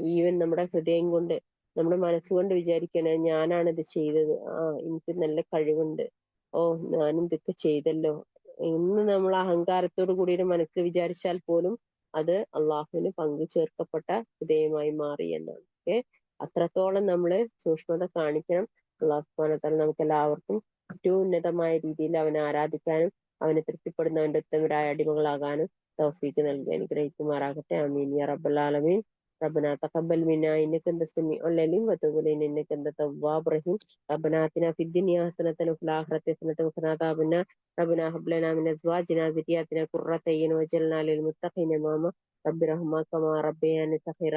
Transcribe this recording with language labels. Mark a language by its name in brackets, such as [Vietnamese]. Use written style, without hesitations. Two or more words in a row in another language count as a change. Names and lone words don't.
[Malayalam] ഈവൻ നമ്മുടെ ഹൃദയം കൊണ്ട്, നമ്മുടെ മനസ്സുകൊണ്ട് വിചാരിക്കണേ ഞാനാണ് ഇത് ചെയ്തത്, എനിക്ക് നല്ല കഴിവുണ്ട്, ഞാനും ഇതൊക്കെ ചെയ്തല്ലോ എന്ന് നമ്മൾ അഹങ്കാരത്തോടു കൂടി ഒരു മനസ്സ് വിചാരിച്ചാൽ പോലും അത് അള്ളാഹുവിന് പങ്കു ചേർക്കപ്പെട്ട ഹൃദയമായി മാറി എന്നാണ്. ഓക്കെ, അത്രത്തോളം നമ്മള് സൂക്ഷ്മത കാണിക്കണം. അള്ളാഹു [Arabic] سبحانه وتعالى [Malayalam] നമുക്ക് എല്ലാവർക്കും ഏറ്റവും ഉന്നതമായ രീതിയിൽ അവനെ ആരാധിക്കാനും അവനെ തൃപ്തിപ്പെടുന്നവന്റെ ഉത്തമരായ അടിമകളാകാനും തൗഫീക്ക് നൽകി അനുഗ്രഹിക്കുമാറാകട്ടെ. [Arabic] آمين يا رب العالمين. ربنا تقبل منا انك انت السميع العليم وتب علينا انك انت التواب الرحيم. ربنا اتنا في الدنيا حسنة وفي الآخرة حسنة وقنا عذاب النار. ربنا هب لنا من ازواجنا وذرياتنا قرة اعين واجعلنا للمتقين اماما. رب ارحمهما كما ربياني صغيرا.